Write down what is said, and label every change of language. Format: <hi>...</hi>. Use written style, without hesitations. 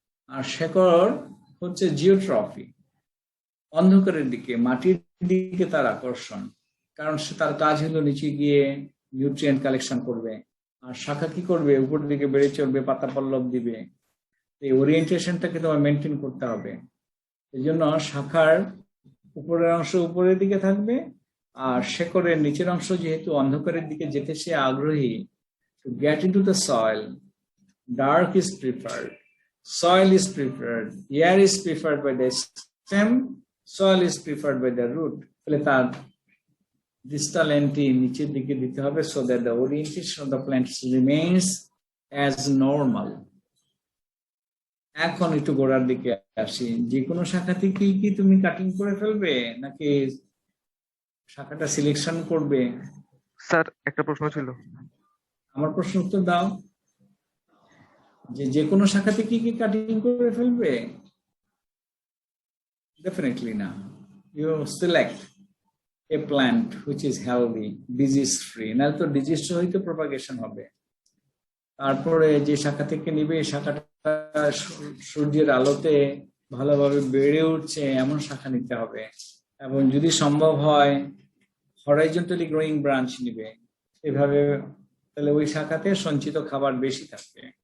<bn>আর শেকড় হচ্ছে জিওট্রফি, অন্ধকারের দিকে, মাটির দিকে তার আকর্ষণ, কারণ সে তার কাজ হলো নিচে গিয়ে নিউট্রিয়েন্ট কালেকশন করবে। আর শাখা কি করবে? উপরের দিকে বেড়ে চলবে, পাতা পল্লব দিবে। এই ওরিয়েন্টেশনটাকে তোমার মেনটেন করতে হবে। এই জন্য শাখার উপরের অংশ উপরের দিকে থাকবে, আর শেকড়ের নিচের অংশ যেহেতু অন্ধকারের দিকে যেতে সে আগ্রহী,</bn> <en>to get into the soil, dark is preferred, soil is preferred, air is preferred by the stem, soil is preferred by the root.</en> <bn>তাহলে তার distal entry নিচের দিকে দিতে হবে,</bn> <en>so that the orientation of the plant remains as normal.</en> <bn>এখন একটু গোড়ার দিকে আসি। যে কোনো শাখা থেকে কি তুমি কাটিং করে ফেলবে নাকি শাখাটা সিলেকশন করবে? স্যার একটা প্রশ্ন ছিল। আমার প্রশ্ন উত্তর দাও। যে কোনো শাখা থেকে কি কাটিং করে ফেলবে?</bn> <en>Definitely</en> <bn>না।</bn> <en>You select a plant which is healthy, disease free,</en> <bn>না তো ডিজিজ সহিত প্রপাগেশন হবে। তারপরে যে শাখা থেকে নিবে, এই শাখাটা সূর্যের আলোতে ভালোভাবে বেড়ে উঠছে এমন শাখা নিতে হবে, এবং যদি সম্ভব হয় হরাইজন্টালি গ্রোয়িং ব্রাঞ্চ নিবে। এভাবে তাহলে ওই শাখাতে সঞ্চিত খাবার বেশি থাকবে।</bn>